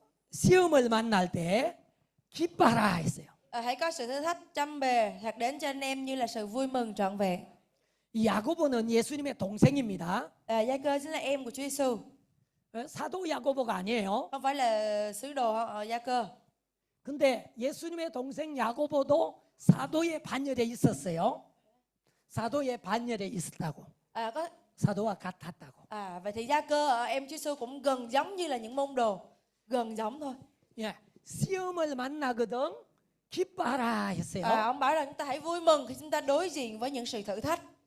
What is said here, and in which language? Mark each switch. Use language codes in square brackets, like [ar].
[ko] 시험을 만날 때 기뻐하라 했어요. [vi] Hãy có sự thử thách trăm bề thật đến cho anh em như là sự vui mừng trọn vẹn. [ko] 이 야고보는 예수님의 동생입니다. [vi] Gia Cơ chính là em của Chúa Giêsu. [ko] 사도 야고보가 아니에요. [vi] Không phải là sứ đồ Gia Cơ. [ko] 근데 예수님의 동생 야고보도 사도의 반열에 있었어요. 사도의 반열에 있었다고. [vi] Có [ko] 사도와 같았다고. [vi] vậy thì Gia Cơ em Chúa Giêsu cũng gần giống như là những môn đồ, gần giống thôi. [ko] 예, 시험을 만나거든 기뻐하라 했어요. [vi] Ông bảo là chúng ta hãy vui mừng khi chúng ta đối diện với những sự thử thách.